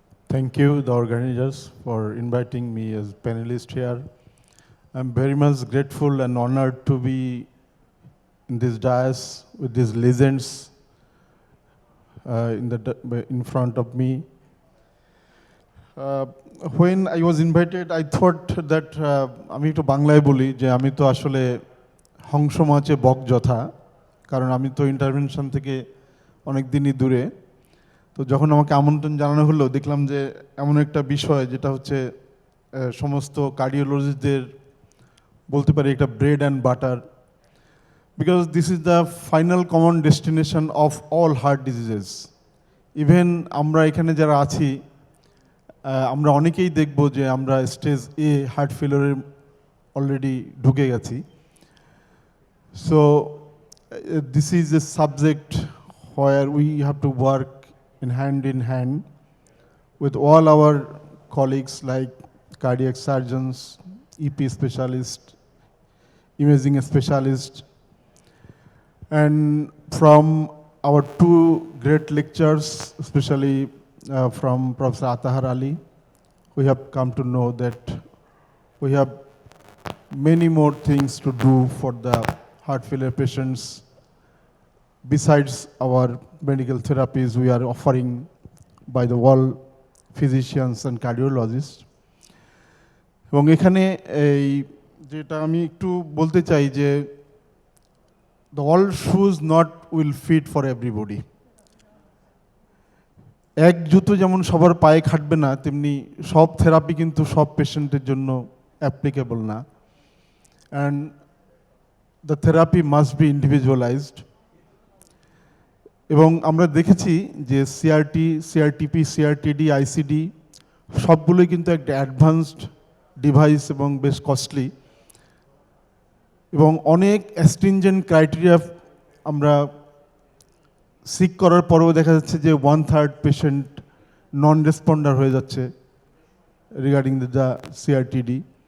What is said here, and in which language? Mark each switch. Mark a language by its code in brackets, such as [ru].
[en] Thank you, the organizers, for inviting me as panelist here. I'm very much grateful and honored to be in this dais with these legends in front of me. When I was invited, I thought that [bn] আমি একটু বাংলায় বলি যে আমি তো আসলে হংস মাছে বক যথা, কারণ আমি তো ইন্টারভেনশন থেকে অনেক দিনই দূরে। তো যখন আমাকে আমন্ত্রণ জানানো হলো, দেখলাম যে এমন একটা বিষয় যেটা হচ্ছে সমস্ত কার্ডিওলজিস্টদের বলতে পারি একটা bread and butter, [en] Because this is the final common destination of all heart diseases. [bn] Even আমরা এখানে যারা আছি আমরা অনেকেই দেখব যে আমরা স্টেজ এ হার্ট ফেলিওরের অলরেডি ঢুকে গেছি। [en] So this is a subject where we have to work in hand with all our colleagues like cardiac surgeons, EP specialists, imaging specialists, and from our two great lectures, especially from Professor Atahar Ali, we have come to know that we have many more things to do for the heart failure patients besides our medical therapies we are offering by the world physicians and cardiologists. [bn] এবং এখানে এই যেটা আমি একটু বলতে চাই যে [en] the all shoes not will fit for everybody. [bn] এক জুতো যেমন সবার পায়ে খাটবে না, তেমনি সব থেরাপি কিন্তু সব পেশেন্টের জন্য অ্যাপ্লিকেবল না, [en] And the therapy must be individualised. [bn] এবং আমরা দেখেছি যে সিআরটি, সিআরটিপি, সিআরটিডি, আইসিডি সবগুলোই কিন্তু একটা অ্যাডভান্সড ডিভাইস এবং বেশ কস্টলি, এবং অনেক অ্যাস্ট্রিনজেন্ট ক্রাইটেরিয়া আমরা সিক করার পরেও দেখা যাচ্ছে যে 1/3 পেশেন্ট নন রেসপন্ডার হয়ে যাচ্ছে [en] Regarding the CRTD.